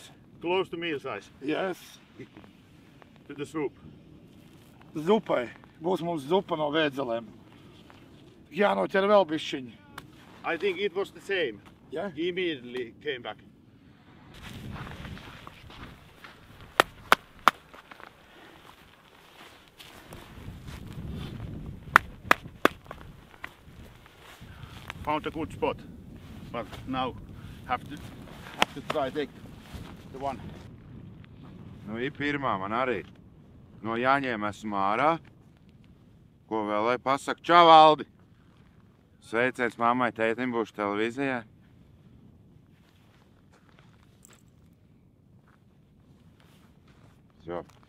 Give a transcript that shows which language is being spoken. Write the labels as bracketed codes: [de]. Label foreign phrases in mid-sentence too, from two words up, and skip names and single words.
[en] Close to meal size. Yes. To the soup. [lv] Zupai. Būs mums zupa no vēdzelēm. Jānoķer vēl bišķiņi. [en] I think it was the same. Yeah? He immediately came back. Found a good spot, but now have to try take the one. [lv] Nu, ir pirmā man arī. No Jāņiem esmu ārā. Ko vēl lai pasaka? Čau, Valdi! Sveiciens mammai, tētim būšu televīzijā. Jo.